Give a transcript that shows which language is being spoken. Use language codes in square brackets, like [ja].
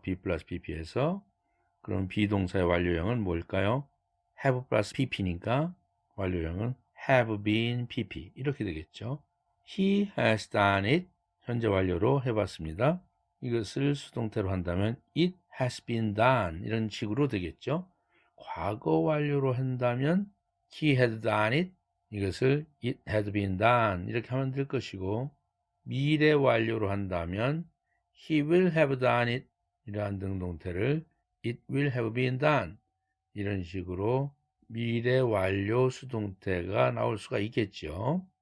[ko] B 플러스 pp에서. 그럼 비동사의 완료형은 뭘까요? have 플러스 pp니까 완료형은 have been pp 이렇게 되겠죠. [en] He has done it. [ko] 현재 완료로 해봤습니다. 이것을 수동태로 한다면 [en] it has been done [ko] 이런 식으로 되겠죠. 과거 완료로 한다면 [en] he had done it. [ko] 이것을 [en] it had been done [ko] 이렇게 하면 될 것이고, 미래 완료로 한다면 [en] he will have done it [ko] 이러한 능동태를 [en] it will have been done [ko] 이런 식으로 미래 완료 수동태가 나올 수가 있겠죠.